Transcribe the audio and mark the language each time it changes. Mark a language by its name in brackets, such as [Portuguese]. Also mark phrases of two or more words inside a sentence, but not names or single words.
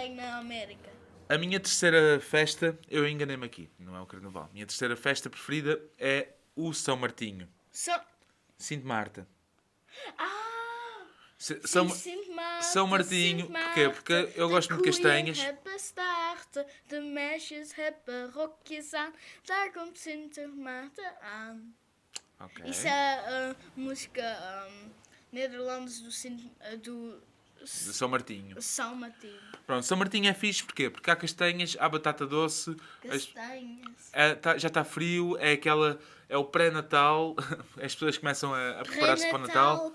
[Portuguese] tem na América. A minha terceira festa, eu enganei-me aqui, não é o Carnaval. A minha terceira festa preferida é o São Martinho. Sinto Marta. Ah! São Martinho, porquê? Porque eu gosto muito de castanhas. [Dutch] De meisjes hebben rokjes aan, daar komt Sint Maarten aan. [Portuguese] Ok. Isso é a música Nederlandes do De São Martinho. São Martinho. Pronto, São Martinho é fixe, porquê? Porque há castanhas, há batata doce, Castanhas. já está frio, é o pré-natal, as pessoas começam a preparar-se para o Natal.